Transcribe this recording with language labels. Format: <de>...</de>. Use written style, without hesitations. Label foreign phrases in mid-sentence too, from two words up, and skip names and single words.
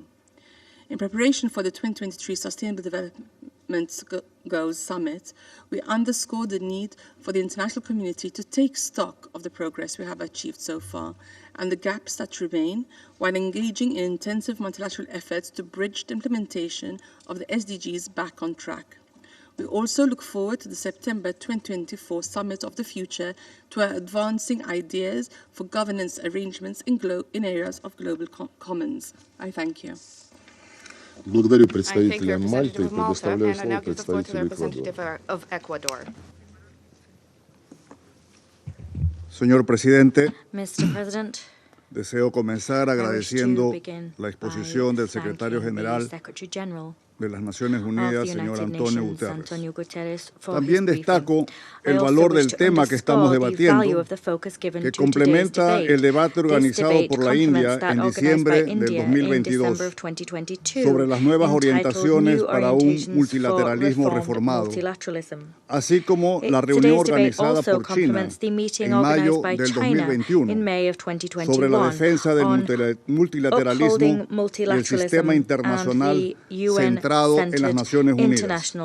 <en>In preparation for the 2023 Sustainable Development Goals Summit, we underscore the need for the international community to take stock of the progress we have achieved so far and the gaps that remain, while engaging in intensive multilateral efforts to bridge the implementation of the SDGs back on track. We also look forward to the September 2024 Summit of the Future to advancing ideas for governance arrangements in areas of global commons. I thank you.</en> <ru>Благодарю представителя Мальты и предоставляю слово представителю Эквадора.</ru> <es>Señor Presidente,</es> <en>Mr. President,</en> <es>deseo comenzar agradeciendo</es> <en>begin</en> <es>la exposición del Secretario General de las Naciones Unidas, señor Antonio Guterres. También destaco el valor del tema que estamos debatiendo, que complementa el debate organizado por la India en diciembre del 2022 sobre las nuevas orientaciones para un multilateralismo reformado, así como la reunión organizada por China en mayo del 2021 sobre la defensa del multilateralismo y el sistema internacional centrado en las Naciones Unidas.</es>